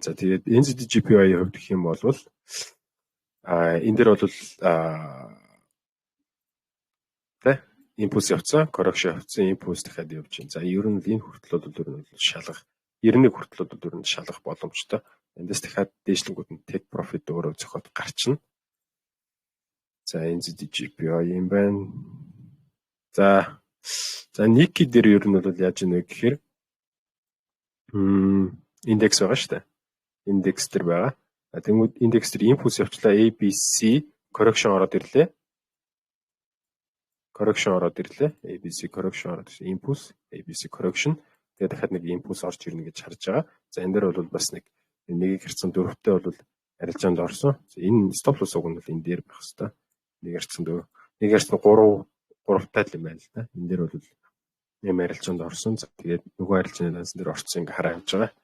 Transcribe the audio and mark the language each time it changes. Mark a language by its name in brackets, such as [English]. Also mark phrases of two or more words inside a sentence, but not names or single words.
[Mongolian] За тэгээд NZD/JPY-ийн хувьд гэх юм бол энэ дээр бол импульс явцсан, correction явцсан, импульс дахиад явж байна. За ер нь энэ хүртэл бол ер нь шалгах 91 хүртэл бол ер нь шалгах боломжтой. Эндээс дахиад дээшлэнгүүд нь [English] take profit [Mongolian] өөрөө зохиод гарчна. За NZD/JPY юм байна. За Nikkei дээр ер нь бол яаж ийнэ гэхээр индекс байгаа шүү дээ. Индекс дээр байгаа. Тэгмүүд индекс дээр импульс явчлаа [English] ABC correction [Mongolian] ороод ирлээ. correction ороод ирлээ. [English] ABC correction [Mongolian] ороод ирсэн. [English] Impulse, ABC correction. [Mongolian] Тэгээд дахиад нэг impulse орж ирнэ гэж харж байгаа. За энэ дээр бол бас нэг 1/4-тэй бол арилжаанд орсон. Энэ [English] stop loss [Mongolian] уг нь бол энэ дээр байх хэвээр. 1/4, 1/3-тай л юм байна л да. Энэ дээр бол юм арилжаанд орсон. За тэгээд нөгөө арилжааны дансан дээр орцсон ингээ хараа явж байгаа.